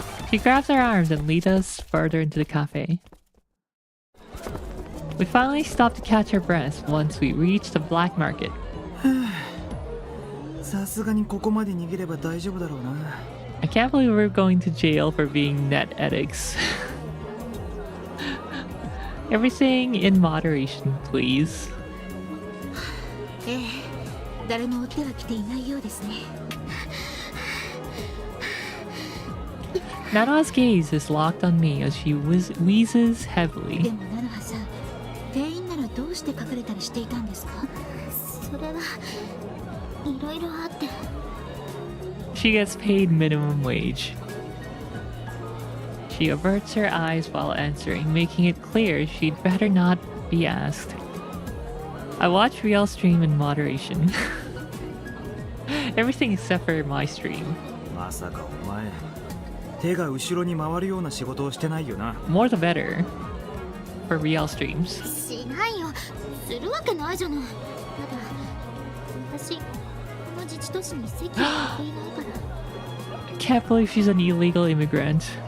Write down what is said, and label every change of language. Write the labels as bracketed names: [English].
[English] She grabs our arms and leads us further into the cafe. We finally stop to catch our breath once we reach the black market. [Japanese] さすがにここまで逃げれば大丈夫だろうな。 [English] I can't believe we're going to jail for being net addicts. Everything in moderation, please. [Japanese] ええ、誰も追っては来ていないようですね。 [English] Nanoha's gaze is locked on me as she wheezes [Japanese] で [English] heavily. [Japanese] もナノハさん、店員ならどうして隠れたりしていたんですか？それはいろいろあって。 [English] She gets paid minimum wage. She averts her eyes while answering, making it clear she'd better not be asked. I watch real stream in moderation. Everything except for my stream. [Japanese] まさかお前、手が後ろに回るような仕事をしてないよな。 [English] More the better. For real streams. [Japanese] しないよ。するわけないじゃない。ただ、私、この自治都市に籍を置いていないから。 [English] I can't believe she's an illegal immigrant.